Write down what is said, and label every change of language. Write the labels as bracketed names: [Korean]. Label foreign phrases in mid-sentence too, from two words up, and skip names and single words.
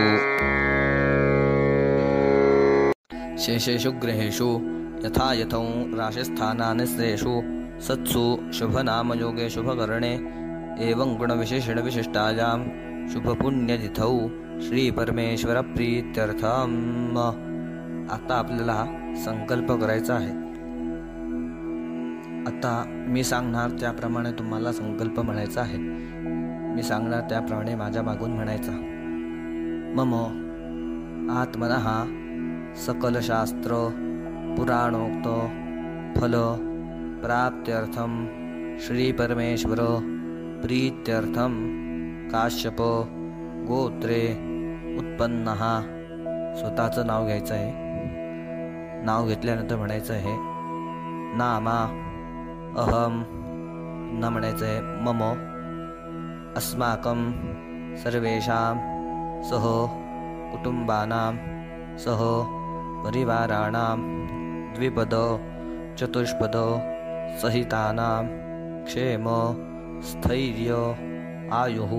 [Sanskrit] शेषेषु ग्रहेषु यथा यथौ राशस्थानानि स्थितेषु सत्सु शुभनामयोगे शुभकरणे एवं गुणविशेषणविशिष्टायां शुभपुण्यतिथौ श्रीपरमेश्वरप्रीत्यर्थम्. [Marathi] आता आपल्याला संकल्प करायचा आहे. आता मी सांगणार त्याप्रमाणे तुम्हाला संकल्प म्हणायचा आहे. मी सांगणार त्याप्रमाणे माझ्या मागून म्हणायचा. [Sanskrit] मम आत्मनः सकलशास्त्र पुराणोक्त फल प्राप्त्यर्थं श्रीपरमेश्वर प्रीत्यर्थं काश्यप गोत्रे उत्पन्नः. [Marathi] स्वतःचं नाव घ्यायचं आहे. नाव घेतल्यानंतर म्हणायचं आहे [Sanskrit] नामा अहम. [Marathi] पुन्हा म्हणायचं आहे [Sanskrit] मम अस्माकं सर्वेषां सह कुटुंबानां सह परिवाराणां द्विपद चतुष्पद सहितानां क्षेम स्थैर्य आयुः